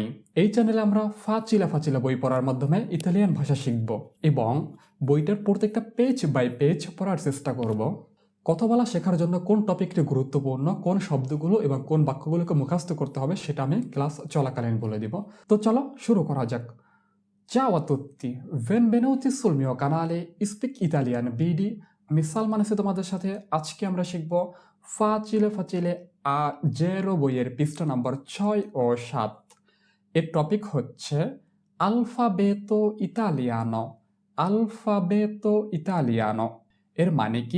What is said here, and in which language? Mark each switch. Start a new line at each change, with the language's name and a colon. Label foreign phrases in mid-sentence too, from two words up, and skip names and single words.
Bangla: এই চ্যানেলে আমরা ফাচিলা ফাচিলা বই পড়ার মাধ্যমে ইতালিয়ান ভাষা শিখব এবং বইটার প্রত্যেকটা
English: page by page
Bangla: পড়ার চেষ্টা করব। কথা বলা শেখার জন্য কোন টপিকটি গুরুত্বপূর্ণ, কোন শব্দগুলো এবং কোন বাক্যগুলোকে মুখস্থ করতে হবে সেটা আমি ক্লাস চলাকালীন বলে দিব। তো চলো শুরু করা যাক।
Italian: Ciao a tutti, benvenuti sul mio canale Speak Italian BD।
Bangla: আমি সালমান আছি তোমাদের সাথে। আজকে আমরা শিখব ফাচিলে ফাচিলে আ জেরো বইয়ের পৃষ্ঠা নাম্বার 6 ও 7। এর টপিক হচ্ছে
Italian: alfabeto italiano. alfabeto italiano
Bangla: এর মানে কি?